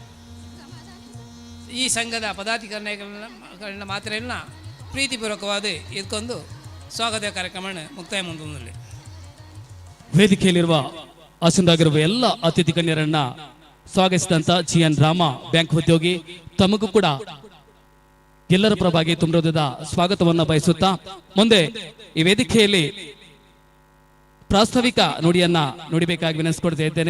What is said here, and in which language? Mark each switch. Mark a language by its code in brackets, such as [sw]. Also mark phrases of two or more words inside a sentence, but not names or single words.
[kn] ಈ ಸಂಘದ ಪದಾಧಿಕಾರಿಗಳನ್ನ ಮಾತ್ರ ಎಲ್ಲ ಪ್ರೀತಿಪೂರ್ವಕವಾದ ಎದ್ಕೊಂಡು ಸ್ವಾಗತ ಕಾರ್ಯಕ್ರಮ ಮುಕ್ತಾಯ ಮುಂದುವರಿದೆ. ವೇದಿಕೆಯಲ್ಲಿರುವ ಆಸೀನರಾಗಿರುವ ಎಲ್ಲ ಅತಿಥಿ ಗಣ್ಯರನ್ನ ಸ್ವಾಗತಿಸಿದಂತ GN ರಾಮ ಬ್ಯಾಂಕ್ ಉದ್ಯೋಗಿ ತಮಗೂ ಕೂಡ ಎಲ್ಲರ ಪರವಾಗಿ ತುಂಬ ಸ್ವಾಗತವನ್ನು ಬಯಸುತ್ತಾ ಮುಂದೆ ಈ ವೇದಿಕೆಯಲ್ಲಿ ಪ್ರಾಸ್ತಾವಿಕ ನುಡಿಯನ್ನ ನುಡಿಬೇಕಾಗಿ ವಿನಂತಿಸಿಕೊಳ್ತಾ ಇದ್ದೇನೆ.